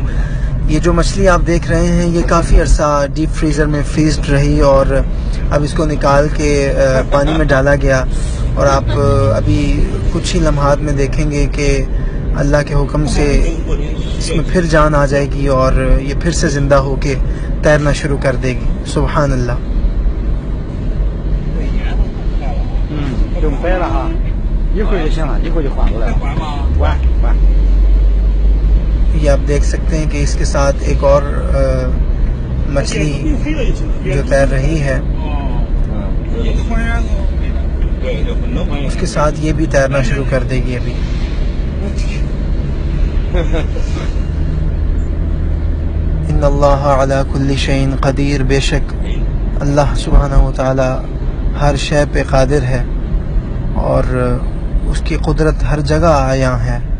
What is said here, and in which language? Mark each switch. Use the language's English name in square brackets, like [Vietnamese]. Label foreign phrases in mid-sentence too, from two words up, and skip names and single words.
[Urdu] یہ جو مچھلی آپ دیکھ رہے ہیں یہ کافی عرصہ ڈیپ فریزر میں فریزڈ رہی اور اب اس کو نکال کے پانی میں ڈالا گیا، اور آپ ابھی کچھ ہی لمحات میں دیکھیں گے کہ اللہ کے حکم سے اس میں پھر جان آ جائے گی اور یہ پھر سے زندہ ہو کے تیرنا شروع کر دے گی۔ [Arabic] سبحان اللہ۔ [Chinese] 就掰了哈，一会儿就行了，一会儿就缓过来了。弯。 [Urdu] یہ آپ دیکھ سکتے ہیں کہ اس کے ساتھ ایک اور مچھلی جو تیر رہی ہے، اس کے ساتھ یہ بھی تیرنا شروع کر دے گی ابھی۔ [Arabic] ان اللہ علی کل شیء قدیر، [Urdu] بے شک اللہ سبحانہ و تعالی ہر شے پہ قادر ہے اور اس کی قدرت ہر جگہ عیاں ہے۔